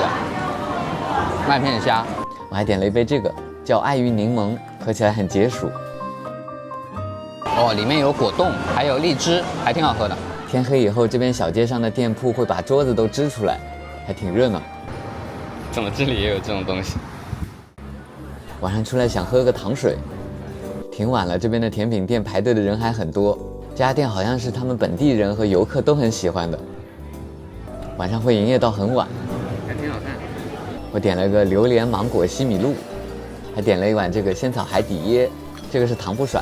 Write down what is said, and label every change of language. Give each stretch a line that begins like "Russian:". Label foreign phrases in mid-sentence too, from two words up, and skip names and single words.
Chinese: 麥片蝦，我還點了一杯這個叫愛玉檸檬，喝起來很解暑。哦，裡面有果凍，還有荔枝，還挺好喝的。天黑以後，這邊小街上的店鋪會把桌子都支出來，還挺熱鬧。怎麼這裡也有這種東西？晚上出来想喝個糖水，挺晚了，這邊的甜品店排隊的人還很多。這家店好像是他們本地人和游客都很喜歡的，晚上會營業到很晚。还挺好看。我點了個榴蓮芒果西米露，還點了一碗這個仙草海底椰，這個是糖不甩。